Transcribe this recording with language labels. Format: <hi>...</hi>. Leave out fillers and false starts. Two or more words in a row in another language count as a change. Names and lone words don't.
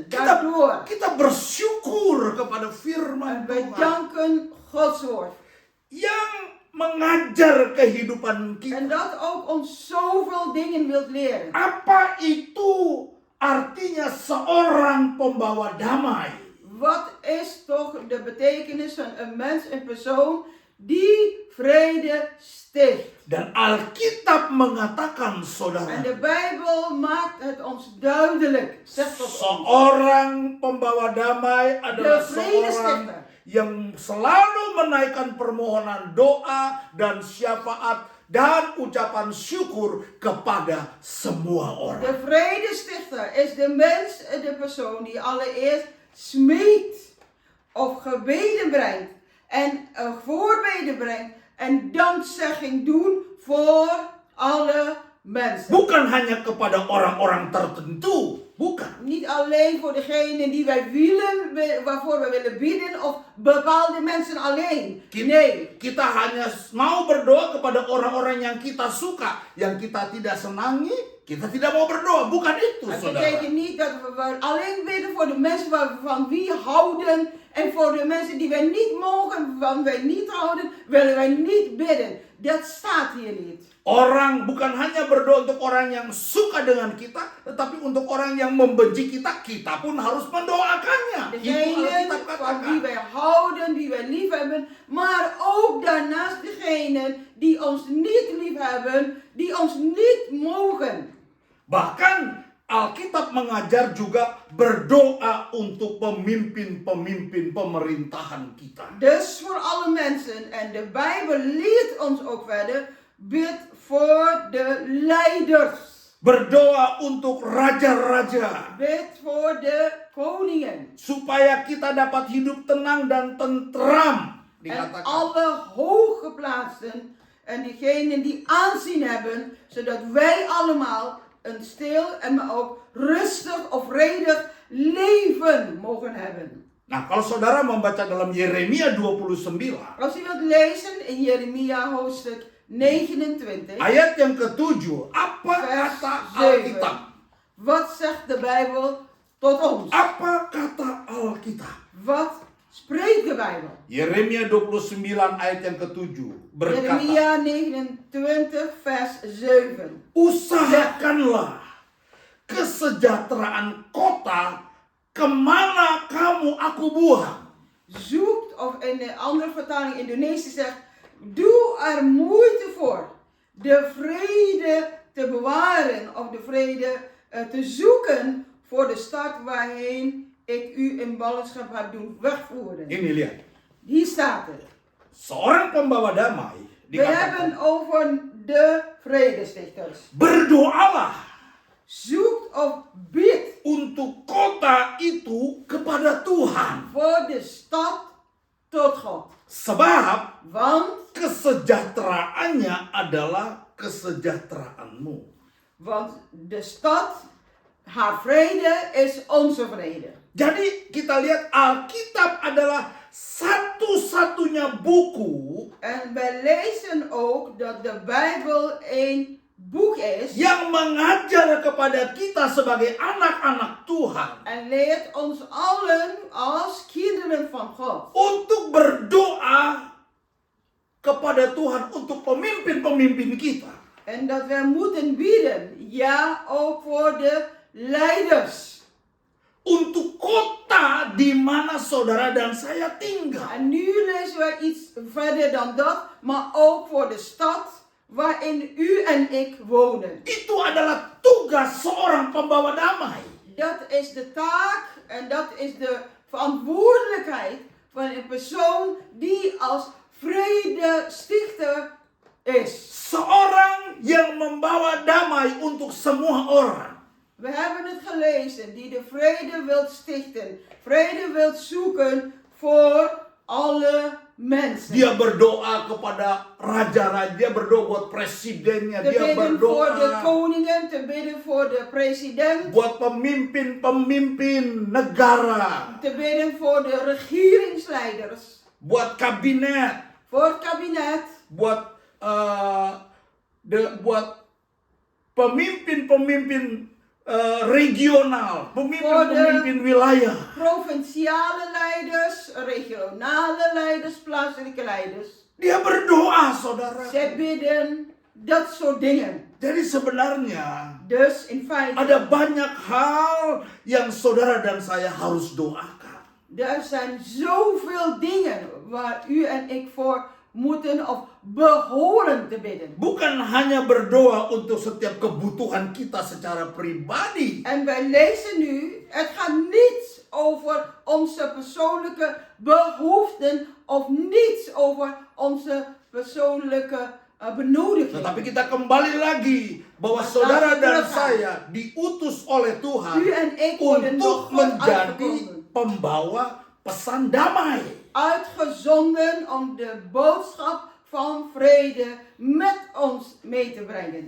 <nl>Daardoor</nl> <id>Kita bersyukur kepada firman</id> <nl>wij</nl> <id>Tuhan</id> <nl>danken Gods woord.</nl> <id>yang mengajar kehidupan kita.</id> <nl>En dat ook ons zoveel dingen wilt leren.</nl> <id>Apa itu artinya seorang pembawa damai?</id> <nl>Wat is toch de betekenis van een mens, een persoon die vrede sticht?</nl> <id>Dan Alkitab mengatakan,</id> <nl>En</nl> <id>saudara,</id> <nl>de Bijbel maakt het ons duidelijk. Zegt dat ons.</nl> <id>seorang pembawa damai adalah</id> <nl>De vrede</nl> <id>seorang</id> <nl>stichter.</nl> <id>yang selalu menaikkan permohonan doa dan syafaat dan ucapan syukur kepada semua orang.</id> <nl>De vredestichter is de mens, de persoon die allereerst smeekt of gebeden brengt en voorbeden brengt en dankzegging doen voor alle mensen.</nl> <id>Bukan hanya kepada orang-orang tertentu, bukan.</id> <nl>Niet alleen voor degene die wij willen, waarvoor we willen bidden of bepaalde mensen alleen. Nee.</nl> <id>Kita hanya mau berdoa kepada orang-orang yang kita suka, yang kita tidak senangi, kita tidak mau berdoa. Bukan itu,</id> <nl>Het</nl> <id>saudara.</id> <nl>betekent niet dat we alleen bidden voor de mensen van wie houden en voor de mensen die wij niet mogen, van wij niet houden, willen wij niet bidden. Dat staat hier niet.</nl> <id>Orang bukan hanya berdoa untuk orang yang suka dengan kita, tetapi untuk orang yang membenci kita, kita pun harus mendoakannya. Itu</id> <nl>Degene</nl> <id>Alkitab</id> <nl>van wie</nl> <id>katakan.</id> <nl>wij houden, die wij lief hebben, maar ook daarnaast degenen die ons niet lief hebben, die ons niet mogen.</nl> <id>Bahkan Alkitab mengajar juga berdoa untuk pemimpin-pemimpin pemerintahan kita.</id> <nl>Dus voor alle mensen, en de Bijbel leert ons ook verder, bid voor de leiders.</nl> <id>Berdoa untuk raja-raja.</id> <nl>Bid voor de koningen.</nl> <id>Supaya kita dapat hidup tenang dan tentram.</id> <nl>En</nl> <id>Dikatakan.</id> <nl>alle hooggeplaatsten en diegenen die aanzien hebben, zodat wij allemaal een stil en maar ook rustig of vredig leven mogen hebben.</nl> <id>Nah, kalau saudara membaca dalam Yeremia 29,</id> <nl>Als u wilt lezen in Jeremia hoofdstuk 29,</nl> <id>ayat yang ke-7, apa</id> <nl>vers</nl> <id>kata</id> <nl>7.</nl> <id>Alkitab?</id> <nl>Wat zegt de Bijbel tot ons?</nl> <id>Apa kata Alkitab?</id> <nl>Wat spreekt de Bijbel?</nl> <id>Yeremia 29 ayat yang ke-7 berkata,</id> <nl>Jeremia 29 vers 7.</nl> <id>usahakanlah kesejahteraan kota kemana kamu aku buang.</id> <nl>Zoekt, of in een andere vertaling Indonesisch zegt, Doe er moeite voor de vrede te bewaren of de vrede te zoeken voor de stad waarheen ik u in ballingschap heb doen wegvoeren.</nl> <id>Ini lihat.</id> <nl>Hier staat het.</nl> <id>Seorang pembawa damai</id> <nl>We</nl> <id>dikatakan,</id> <nl>hebben over de vredestichters.</nl> <id>berdoalah</id> <nl>Zoek of bid</nl> <id>untuk kota itu kepada Tuhan.</id> <nl>voor de stad tot God.</nl> <id>Sebab</id> <nl>Want</nl> <id>kesejahteraannya adalah kesejahteraanmu.</id> <nl>de stad, haar vrede is onze vrede.</nl> <id>Jadi kita lihat Alkitab adalah satu-satunya buku</id> <nl>En wij lezen ook dat de Bijbel een boek is</nl> <id>yang mengajar kepada kita sebagai anak-anak Tuhan</id> <nl>en leert ons allen als kinderen van God</nl> <id>untuk berdoa kepada Tuhan untuk pemimpin-pemimpin kita.</id> <nl>en dat wij moeten bidden, ja ook voor de leiders.</nl> <id>Untuk kota di mana saudara dan saya tinggal.</id> <nl>En nu lezen wij iets verder dan dat, maar ook voor de stad waarin u en ik wonen.</nl> <id>Itu adalah tugas seorang pembawa damai.</id> <nl>Dat is de taak en dat is de verantwoordelijkheid van een persoon die als vredestichter is.</nl> <id>Seorang yang membawa damai untuk semua orang.</id> <nl>We hebben het gelezen, die de vrede wilt stichten, vrede wilt zoeken voor alle mensen.</nl> <id>Dia berdoa kepada raja-raja, dia berdoa buat presidennya,</id> <nl>Te</nl> <id>dia</id> <nl>bidden voor de</nl> <id>berdoa</id> <nl>koningen, te bidden voor de president,</nl> <id>buat pemimpin-pemimpin negara,</id> <nl>te bidden voor de regeringsleiders,</nl> <id>buat kabinet,</id> <nl>voor het kabinet,</nl> <id>buat buat pemimpin-pemimpin regional, pemimpin-pemimpin wilayah.</id> <nl>provinciale leiders, regionale leiders, plaatselijke leiders.</nl> <id>Dia berdoa, saudara.</id> <nl>Zij bidden dat soort dingen.</nl> <id>Jadi sebenarnya</id> <nl>Dus in feite,</nl> <id>ada banyak hal yang saudara dan saya harus doakan.</id> <nl>er zijn zoveel dingen waar u en ik voor moeten of behoren te bidden.</nl> <id>Bukan hanya berdoa untuk setiap kebutuhan kita secara pribadi.</id> <nl>En wij lezen nu, het gaat niet over onze persoonlijke behoeften of niet over onze persoonlijke benodigingen.</nl> <id>Tetapi kita kembali lagi bahwa saudara dan saya diutus oleh Tuhan</id> <nl>U en ik worden</nl> <id>untuk</id> <nl>door God</nl> <id>menjadi</id> <nl>uitgekozen.</nl> <id>pembawa pesan damai.</id> <nl>Uitgezonden om de boodschap van vrede met ons mee te brengen.</nl>